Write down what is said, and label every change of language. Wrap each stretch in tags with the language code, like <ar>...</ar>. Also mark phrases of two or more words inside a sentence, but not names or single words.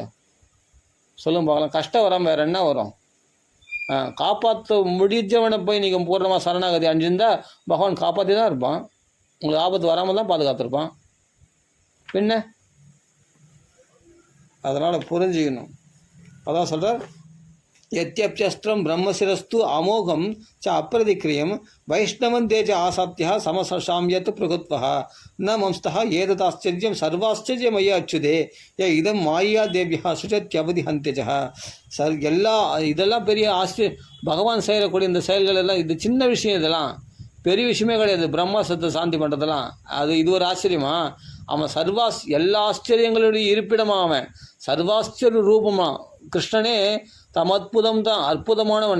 <ta>சொல்லுங்க பார்க்கலாம். கஷ்டம் வராமல் வேறு என்ன வரும்? காப்பாற்ற முடிஞ்சவனை போய் நீங்கள் பூர்ணமாக சரணாகதி அணிஞ்சிருந்தா பகவான் காப்பாற்றி தான் இருப்பான். உங்களுக்கு ஆபத்து வராமல் தான் பாதுகாத்திருப்பான். பின்ன அதனால் புரிஞ்சுக்கணும். அதான் சொல்கிறார்,</ta> <sa>यत्यप्यस्त्रं ब्रह्मशिरस्तु अमोघं च अप्रतिक्रियं वैष्णवं तेज आसात्य समसाम्यत् प्रभुत्वः न मंस्तः एतदाश्चर्यं सर्वाश्चर्यमय अच्युते य इदं माया देव्यः सुचत्यवधिहन्त्यजः</sa> <ta>இதெல்லாம் பெரிய ஆச்சரிய. பகவான் செய்யக்கூடிய இந்த செயல்கள் எல்லாம் இது சின்ன விஷயம், இதெல்லாம் பெரிய விஷயமே கிடையாது. பிரம்மாஸ்திரத்தை சாந்தி பண்ணுறதெல்லாம் இது ஒரு ஆச்சரியமா? அவன் எல்லா ஆச்சரியங்களுடைய இருப்பிடமா, அவன் சர்வாச்சரிய ரூபமா. கிருஷ்ணனே தமத்புதம் தான், அற்புதமானவன்.</ta>